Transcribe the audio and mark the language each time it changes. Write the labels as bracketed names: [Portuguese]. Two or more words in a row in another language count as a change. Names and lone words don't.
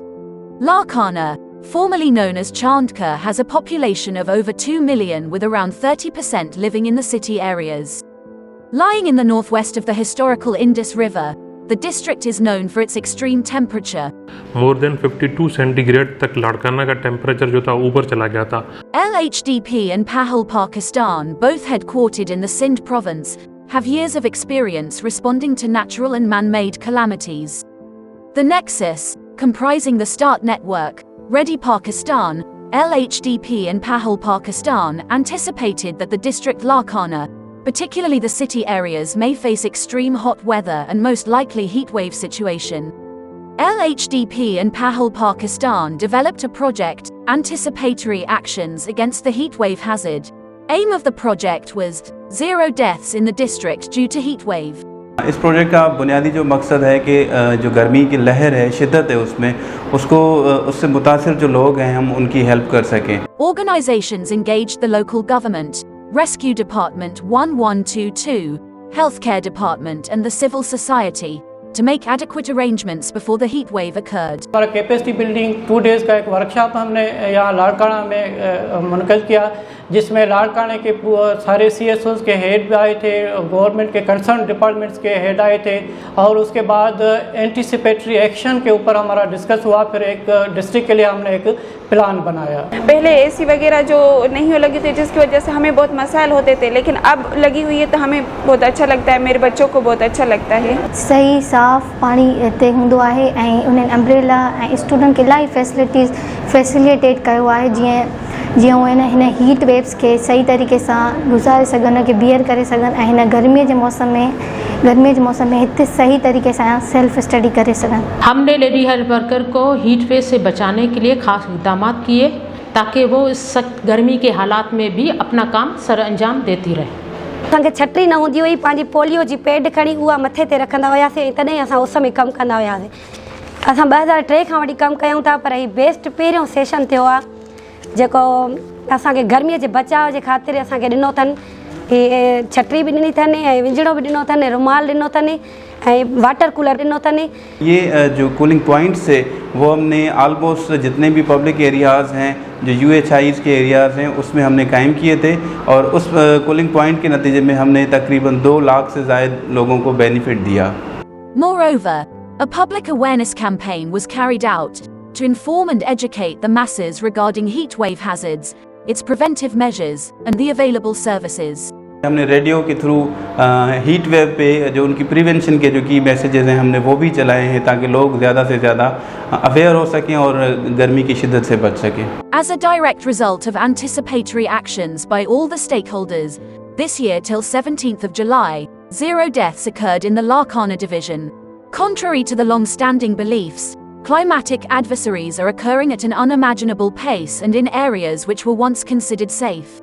[English] Larkana, formerly known as Chandka, has a population of over 2 million with around 30% living in the city areas. Lying in the northwest of the historical Indus River, the district is known for its extreme temperature. More than 52 centigrade [Urdu] تک لاڑکانہ کا ٹمپریچر جو تھا اوپر چلا گیا تھا. [English] LHDP and Pahal, Pakistan, both headquartered in the Sindh province, have years of experience responding to natural and man-made calamities. The nexus, comprising the START network, Ready Pakistan, LHDP and Pahal, Pakistan, anticipated that the district Larkana, particularly the city areas, may face extreme hot weather and most likely heatwave situation. LHDP and Pahal, Pakistan developed a project, Anticipatory Actions Against the Heatwave Hazard. Aim of the project was zero deaths in the district due to heatwave. [Urdu] اس پروجیکٹ کا بنیادی جو مقصد ہے کہ جو گرمی کی لہر ہے، شدت ہے اس میں، اس سے متاثر جو لوگ ہیں ہم ان کی ہیلپ کر سکیں. [English] Organizations engaged the local government, Rescue Department 1122, Healthcare Department and the civil society to make adequate arrangements before the heat wave occurred. [Urdu] ہمارا [English] capacity building [Urdu] 2 ڈیز کا ایک ورکشاپ ہم نے یہاں لاڑکانہ میں منعقد کیا، جس میں لاڑکانے کے سارے CSOs کے ہیڈ آئے تھے، گورنمنٹ کے [English] concern departments [Urdu] کے ہیڈ آئے تھے، اور اس کے بعد [English] anticipatory action [Urdu] کے اوپر ہمارا ڈسکس ہوا. پھر ایک ڈسٹرکٹ کے لیے ہم نے ایک پلان بنایا. پہلے AC وغیرہ جو نہیں لگی تھی، جس کی وجہ سے ہمیں بہت مسائل ہوتے تھے، لیکن اب لگی ہوئی ہے تو ہمیں بہت اچھا لگتا ہے، میرے بچوں کو بہت اچھا لگتا ہے. [Sindhi] सही साफ़ पानी हिते हूंदो आहे ऐं उन्हनि अम्ब्रेला ऐं स्टूडेंट खे इलाही [English] facilities facilitate [Sindhi] कयो आहे, जीअं उहे हिन [English] heat waves [Sindhi] खे सही तरीक़े सां गुज़ारे सघनि, उनखे बियर करे सघनि ऐं हिन गर्मीअ जे मौसम में हिते सही तरीक़े सां [English] self study [Sindhi] करे सघनि। [Urdu] ہم نے [English] lady health worker [Urdu] کو [English] heat wave [Urdu] سے بچانے کے لیے خاص اقدام کیے تاکہ وہ اس سخت گرمی کے حالات میں بھی اپنا کام سر انجام دیتی رہے. [Sindhi] असांखे छटी न हूंदी हुई, पंहिंजी पोलियो जी पैड खणी उहा मथे ते रखंदा हुआसीं, तॾहिं असां उस में कमु कंदा हुआसीं। असां 2003 खां वठी कमु कयूं था, पर हीउ बेस्ट पहिरियों सेशन थियो आहे जेको असांखे गर्मीअ जे बचाव जे ख़ातिर असांखे ॾिनो अथनि। हीअ छटी बि ॾिनी अथनि ऐं विंजड़ो बि ॾिनो अथनि, रुमाल ॾिनो अथनि ऐं [English] water cooler [Sindhi] ॾिनो अथनि। [Urdu] یہ جو [English] cooling points [Urdu] ہے وہ ہم نے آلموسٹ جتنے بھی [English] public areas [Urdu] ہیں، جو UHIs کے ایریاز ہیں، اس میں ہم نے قائم کیے تھے، اور اس [English] cooling point [Urdu] کے نتیجے میں ہم نے تقریباً 2 لاکھ سے زائد لوگوں کو بینیفٹ دیا. [English] Moreover, a public awareness campaign was carried out to inform and educate the masses regarding heat wave hazards, its preventive measures, and the available services. [Urdu] ہم نے ریڈیو کے تھرو [English] heat wave [Urdu] پے جو ان کی پریوینشن کے جو کی میسیجز ہیں ہم نے وہ بھی چلائے ہیں، تاکہ لوگ زیادہ سے زیادہ اویئر ہو سکیں اور گرمی کی شدت سے بچ سکیں. [English] As a direct result of anticipatory actions by all the stakeholders, this year till 17th of July, 0 deaths occurred in the Larkana division. Contrary to the long-standing beliefs, climatic adversaries are occurring at an unimaginable pace and in areas which were once considered safe.